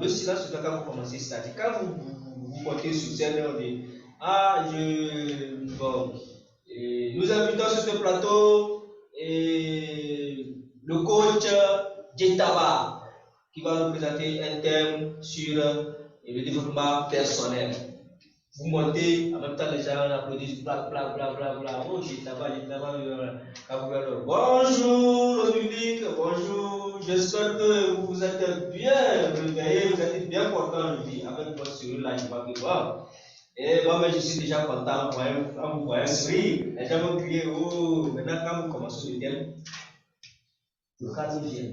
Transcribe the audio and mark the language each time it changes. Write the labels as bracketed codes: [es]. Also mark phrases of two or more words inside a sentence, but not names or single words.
[fr] Le silence se fait quand vous commencez. C'est-à-dire, quand vous montez sur scène, on dit bon, nous invitons sur ce plateau le coach Djetaba qui va nous présenter un thème sur le développement personnel. Vous montez, en même temps les gens applaudissent, bla bla bla bla bla. Oh, Djetaba, bonjour le public, bonjour. J'espère que vous êtes bien réveillés, vous êtes bien content de vivre avec votre sourire là, je vois que bon. Et moi-même, je suis déjà content quand vous voyez sourire. Les gens vont crier, oh, maintenant quand vous commencez le thème, le cadre vient.